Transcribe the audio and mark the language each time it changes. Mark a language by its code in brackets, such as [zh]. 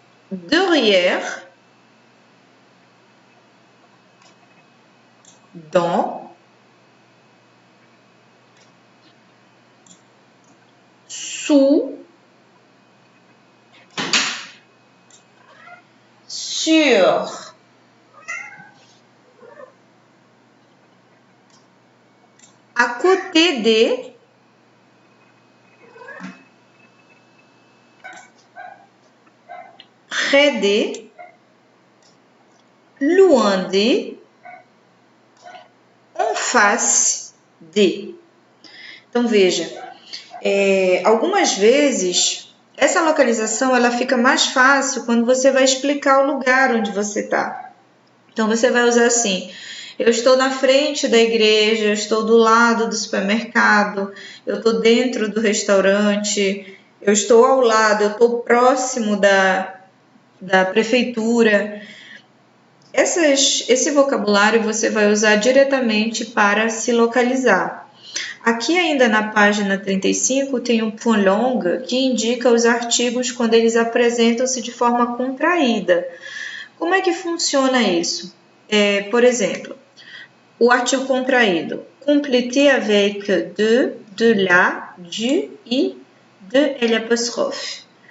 [fr] Derrière, dans, sous, sur, à côté des, près des, loin des, en face de. [pt] Então, veja, algumas vezes essa localização ela fica mais fácil quando você vai explicar o lugar onde você está. Então, você vai usar assim, eu estou na frente da igreja, eu estou do lado do supermercado, eu estou dentro do restaurante, eu estou ao lado, eu estou próximo da prefeitura. Esse vocabulário você vai usar diretamente para se localizar. Aqui ainda na página 35 tem um point longue que indica os artigos quando eles apresentam-se de forma contraída. Como é que funciona isso? Por exemplo, o artigo contraído. [fr] Complété avec de la, du, i, de et l'apostrophe.